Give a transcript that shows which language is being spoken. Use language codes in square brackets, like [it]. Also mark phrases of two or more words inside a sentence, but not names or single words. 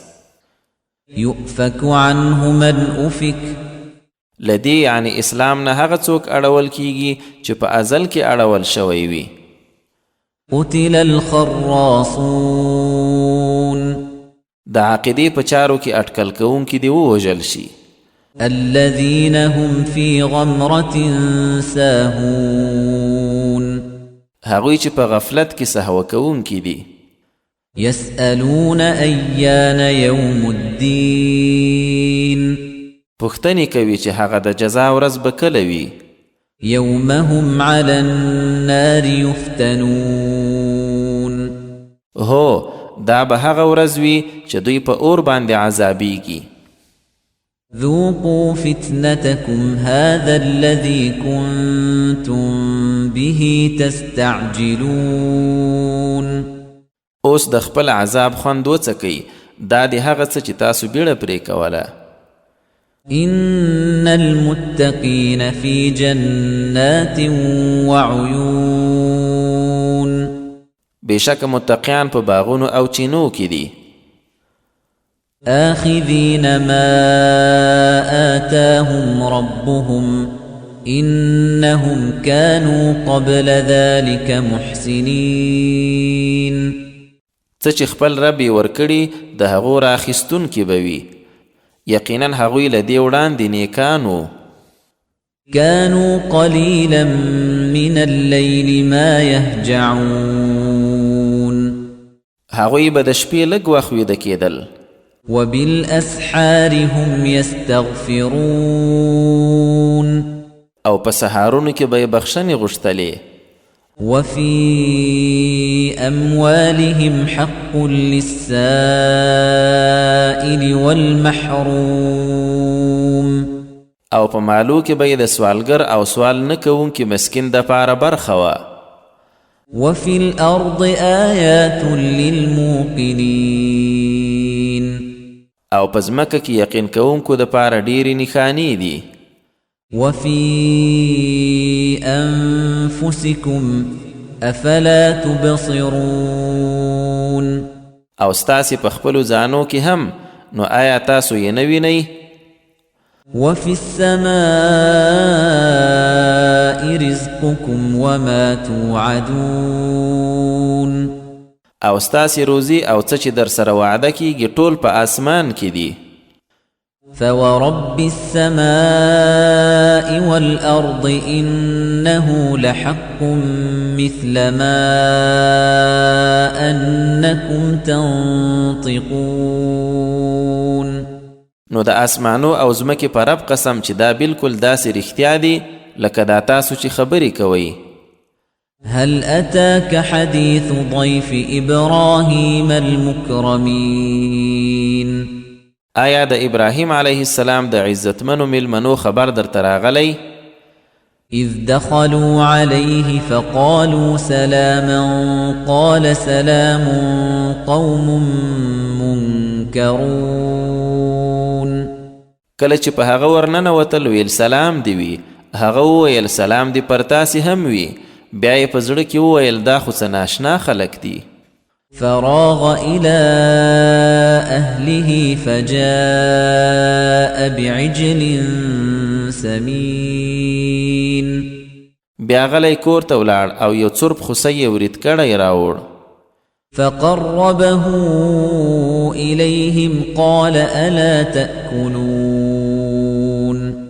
[ar] یؤفک عنه من افک. [ps] لدی یعنی اسلام نه هغه څوک اړول کیږي چې په ازل کې اړول شوی وي. [ar] قتل الخراصون. [ps] د عقیدې په چارو کې اټکل کوونکي دي ووژل شي. [ar] الذين هم في غمرة ساهون. [ps] هغوی چې په غفلت کې سهو کوونکي دي. [ar] يسألون أيان يوم الدين. [ps] پوښتنې کوي چې هغه د جزا ورځ به کله وي. [ar] يوم هم على النار يفتنون. [ps] هو دا به هغه ورځ وي چې دوی په اور باندې عذابیږي. [ar] ذوقوا فتنتكم هذا الذي كنتم به تستعجلون. [ps] اوس د خپل عذاب خوند وڅکئ، دا د هغه څه چې تاسو بیړه پرې کوله. [ar] إن المتقين في جنات وعيون. [ps] بشک متقیان په باغونو او چینو کې دي. [ar] آخذين ما آتاهم ربهم إنهم كانوا قبل ذلك محسنين. [ps] څه چې خپل رب یې ورکړي د هغو راخیستونکي به وي، یقینا هغوی له دې وړاندې نیکانو. [ar] كانوا قليلا من الليل ما يهجعون. [ps] هغوی به د شپې لږ وخت ویده کېدل. [ar] وبالأسحار هم يستغفرون. [ps] او په سهارونو کې به یې بخښنې غوښتلې. [ar] وفي أموالهم حق للسائل والمحروم. [ps] او په مالو کې به یې د سوالګر او سوال نه کوونکي مسکین دپاره برخه وه. [ar] وفي الأرض آيات للموقنين. [ps] او په ځمکه کې یقین کوونکو دپاره ډېرې نښانې دي. [ar] وفي أنفسكم أفلا تبصرون. [ps] او ستاسې په خپلو ځانو کې هم، نو آیا تاسو یې نه وینئ؟ [ar] وفي السماء رزقكم وما توعدون. [ps] او ستاسې روزي او څه چې در سره وعده کیږي ټول په آسمان کې دي. [ar] فورب السماء والأرض إنه لحق مثل ما أنكم تنطقون. [ps] نو د آسمانو او ځمکې په رب قسم چې دا بالکل داسې رښتیا دي لکه دا تاسو چې خبرې کوئ. [ar] هل أتاك حديث ضيف إبراهيم المكرمين. [ps] آیا د ابراهیم [ar] علیه السلام [ps] د عزتمنو مېلمنو خبر درته راغلی؟ [ar] إذ دخلوا عليه فقالوا سلاما قال سلام قوم منكرون. [ps] کله چې په هغه ورننوتل ویل سلام دی وي، هغه وویل سلام دی پر تاسې هم وي، بیا یې په زړه کې وویل دا خو څه ناشنا خلک دي. [ar] فراغ إلى أهله فجاء بعجل سمين. [ps] بیا غلی کور ته ولاړ او یو څرب خوسی یې ورید کړی راوړ. [ar] فقربه إليهم قال ألا تأكلون.